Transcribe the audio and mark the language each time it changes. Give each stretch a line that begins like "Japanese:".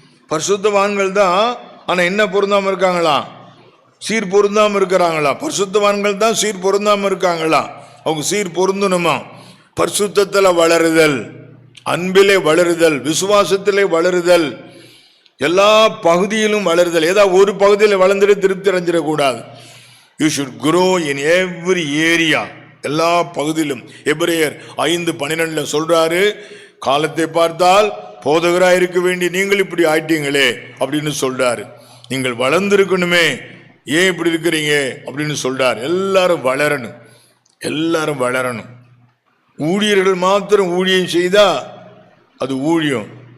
Tamil: பரிசுத்தவான்கள் தான், ஆனா என்ன பொருந்தாம இருக்காங்களா? சீர் பொருந்தாம இருக்கிறாங்களா? பரிசுத்தவான்கள் தான் சீர் பொருந்தாம இருக்காங்களா? அவங்க சீர் பொருந்தணுமா? பரிசுத்தத்தில் வளருதல், அன்பிலே வளருதல், விசுவாசத்திலே வளருதல், எல்லா பகுதியிலும் வளருதல். ஏதாவது ஒரு பகுதியில் வளர்ந்துட்டு திருப்தி அடைஞ்சிடக்கூடாது.
English: You should grow in every area.
Tamil: எல்லா பகுதியிலும். எபிரேயர் 5:12 சொல்றாரு, காலத்தை பார்த்தால் போதகராய் இருக்க வேண்டிய நீங்கள் இப்படி ஆயிட்டீங்களே அப்படின்னு சொல்றாரு. நீங்கள் வளர்ந்திருக்கணுமே, ஏன் இப்படி இருக்கிறீங்க அப்படின்னு சொல்றாரு. எல்லாரும் வளரணும், எல்லாரும் வளரணும். ஊழியர்கள் மாத்திரம் ஊழியம் செய்தா அது ஊழியம்.